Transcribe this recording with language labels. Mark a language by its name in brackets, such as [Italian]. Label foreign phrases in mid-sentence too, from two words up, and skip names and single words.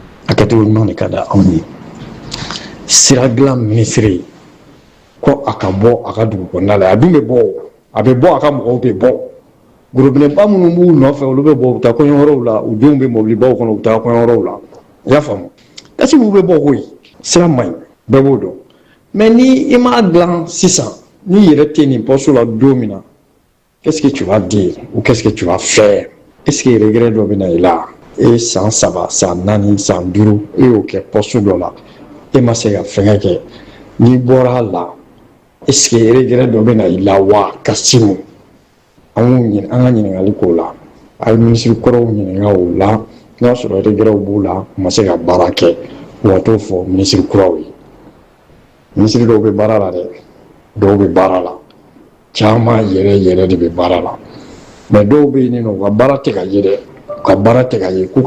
[Bambara] a kɛcogo ɲuman de ka da anw ye sira dilan minisiri ko a ka bɔ a ka dugu kɔnɔna la a dun bɛ bɔ a bɛ bɔ a ka mɔgɔw bɛ bɔ gorobinɛba minnu b'u nɔfɛ olu bɛ bɔ u bɛ taa kɔɲɔyɔrɔw la u denw bɛ mɔbilibaw kɔnɔ u bɛ taa kɔɲɔyɔrɔw la i y'a faamu Kasimu bɛ bɔ koyi sira man ɲi bɛɛ b'o dɔn mais ni i m'a dilan sisan n'i yɛrɛ tɛ nin poste la don min na [French] qu'est-ce que tu vas dire ou qu'est-ce que tu vas faire est-ce que regret [Bambara] dɔ bɛ na i la e san 3 san 4 san 5 e y'o kɛ poste dɔ la e ma se ka fɛngɛ kɛ n'i bɔra a la [French] est-ce que regret [Bambara] dɔ bɛ na i la wa Kasimu an ka ɲininkali k'o la a ye minisiri kɔrɔw ɲininka o la n'a y'a sɔrɔ regretw b'u la u ma se ka baara kɛ u ka t'o fɔ minisiri kuraw ye minisiri dɔw bɛ baara la dɛ dɔw bɛ baara la caman yɛrɛ de bɛ baara la mais dɔw bɛ yen nɔ u ka baara tɛ ka ye dɛ u ka baara tɛ ka ye k'u